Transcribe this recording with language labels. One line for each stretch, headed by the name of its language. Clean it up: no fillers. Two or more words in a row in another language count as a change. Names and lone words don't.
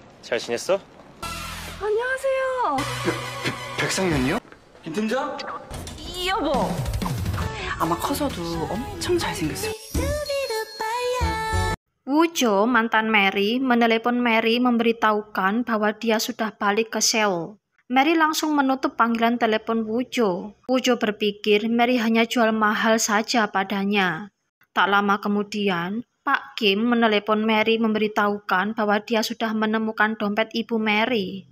Korean: 잘 지냈어? 안녕하세요. 백상현이요? 김 팀장? 여보. 아마 커서도 엄청 잘생겼어요.
Indonesian: Woo-jo, mantan Mary, menelepon Mary memberitahukan bahwa dia sudah balik ke Seoul. Mary langsung menutup panggilan telepon Woo-jo. Woo-jo berpikir Mary hanya jual mahal saja padanya. Tak lama kemudian, Pak Kim menelepon Mary memberitahukan bahwa dia sudah menemukan dompet ibu Mary.